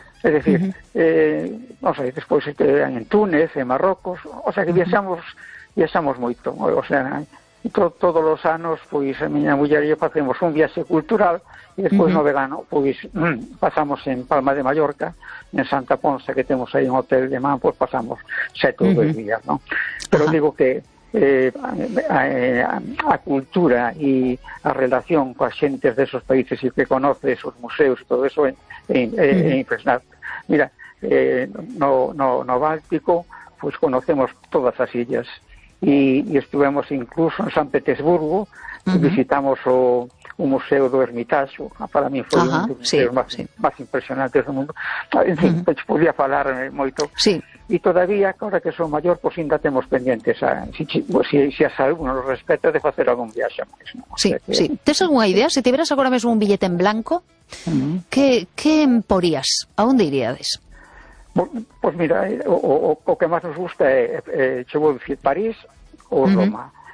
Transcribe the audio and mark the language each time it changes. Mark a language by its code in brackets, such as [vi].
[gl] É dicir, despois en Túnez, en Marrocos, o sea que viaxamos moito, o sea, todos os anos, pois, a miña muller e eu facemos un viaxe cultural e despois no verano, pois, pasamos en Palma de Mallorca, en Santa Ponsa, que temos aí un hotel de man, pois pasamos 7 ou 2 días, non? Pero digo que a cultura e a relación coa xentes desos países e que conoces os museos e todo eso é impresionante. Mira, no Báltico, [es] pues conocemos todas las islas. Y estuvimos incluso en San Petersburgo, visitamos un museo de Hermitage, para mí fue uno de los museos más impresionantes del mundo. En fin, pues podía hablar moito. Sí. Y todavía, ahora que son mayor, pues ainda tenemos pendientes, si a alguno nos respeta, de hacer algún viaje. Más, ¿no? Sí. ¿Tienes alguna idea? Si tuvieras ahora mismo un billete en blanco, ¿qué emporías? [gl] ¿A dónde iríades? Pues mira, o que más nos gusta é chegou a París ou Roma.